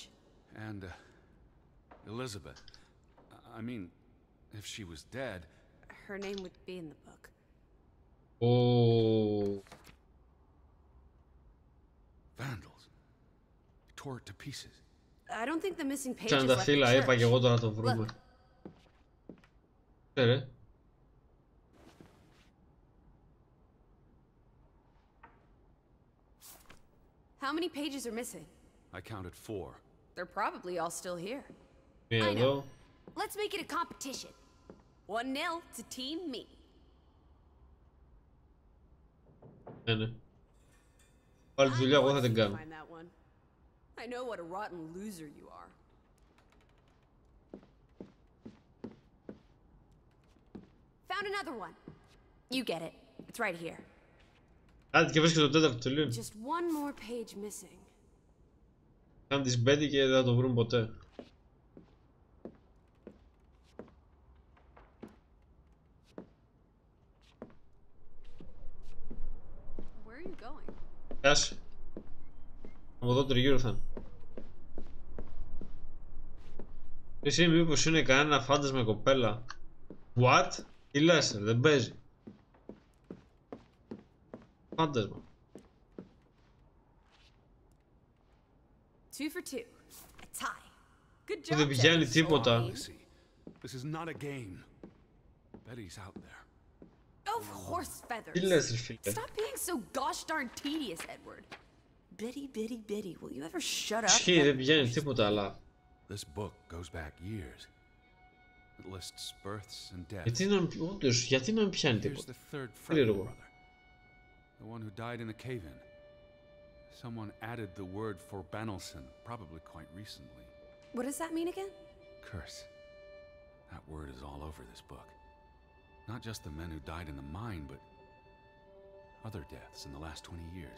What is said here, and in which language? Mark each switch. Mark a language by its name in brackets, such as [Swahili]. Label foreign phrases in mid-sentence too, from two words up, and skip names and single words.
[English] And Elizabeth, I mean, if she was dead, her name would be in the book. Oh. Vandals tore it to pieces. I don't think the missing pages left the church. [Greek] Είπα και εγώ τώρα το βρούμε. [English] How many pages are missing? I counted 4. They're probably all still here. I know. Let's make it a competition. 1-0 to Team Me. [Greek] Ναι. Πάλι τη δουλειά εγώ θα την κάνω. [English] I know what a rotten loser you are. Found another one. You get it. It's right here. [Greek] Άντε και βρίσκεται το τέταρτο τελείω. [English] Just one more page missing. [Greek] Κάνε τις μπέντι και δεν θα το βρουν ποτέ. [English] Where are you going? [Greek] Άσε. Από εδώ τριγύρω θα είναι. Εσύ μήπως είναι κανένα φάντασμα κοπέλα? What? Τι λες, δεν παίζει. Φάντασμα. [English] 2 for 2. A tie. Good [Greek] Που [English] job. [Greek] δεν πηγαίνει τίποτα. [English] This is not a game. Betty's out there. Of horse feathers. [Greek] Τι λες, ρε φίλε. [English] Stop being so gosh darn tedious, Edward. Biddy, will you ever shut up? [Greek] Ισχύει, δεν πηγαίνει τίποτα, αλλά... [English] This book goes back years. It lists births and deaths. [Greek] Γιατί να μην πιάνει [English] Here's [Greek] τίποτα. [English] the third Fretland [Greek] Περίεργο. [English] brother. The one who died in the cave-in. Someone added the word for Banelson, probably quite recently. What does that mean again? Curse. That word is all over this book. Not just the men who died in the mine, but other deaths in the last 20 years.